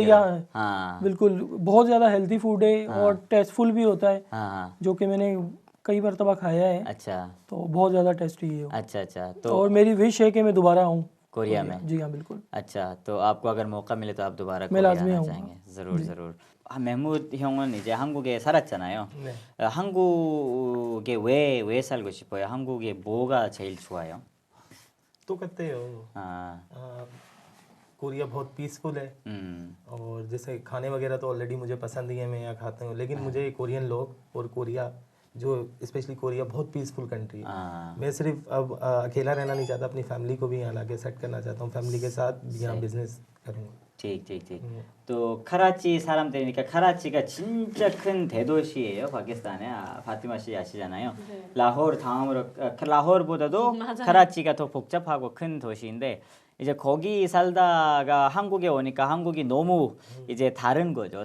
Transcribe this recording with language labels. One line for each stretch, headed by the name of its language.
Hindi: है का? या हाँ बिल्कुल बहुत ज़्यादा हेल्थी फूड है और टेस्टफुल भी होता है, हाँ हाँ जो कि मैंने कई मरतबा खाया है, अच्छा तो बहुत ज़्यादा टेस्टी है वो। अच्छा अच्छा तो और मेरी विश है कि मैं दोबारा आऊँ कोरिया में जी हाँ बिल्कुल। अच्छा तो आपको अगर मौका मिले तो आप दोबारा मैं कोरिया लाजमी आना आऊँगा। चाहेंगे ज़रूर ज़रूर
Korean: 메무드 형은 이제 한국에 살았잖아요. 네. 한국에 왜 살고 싶어요? 한국에 뭐가 제일 좋아요? 똑같아요. 아,
Hindi: कोरिया बहुत पीसफुल है और जैसे खाने वगैरह तो ऑलरेडी मुझे पसंद ही है, मैं यहाँ खाता हूँ, लेकिन मुझे कोरियन लोग और कोरिया जो स्पेशली कोरिया बहुत पीसफुल कंट्री है। 아, मैं सिर्फ अब अकेला रहना नहीं चाहता, अपनी फैमिली को भी यहाँ लाके सेट करना चाहता हूँ, फैमिली के साथ यहाँ बिजनेस करूँगा। ठीक ठीक ठीक.
Korean: 또 카라치 사람들이니까 카라치가 진짜 큰 대도시예요. 파키스탄에 파티마 씨 아시잖아요. 네. 라호르 다음으로 라호르보다도 맞아요. 카라치가 더 복잡하고 큰 도시인데 이제 거기 살다가 한국에 오니까 한국이 너무 이제 다른 거죠.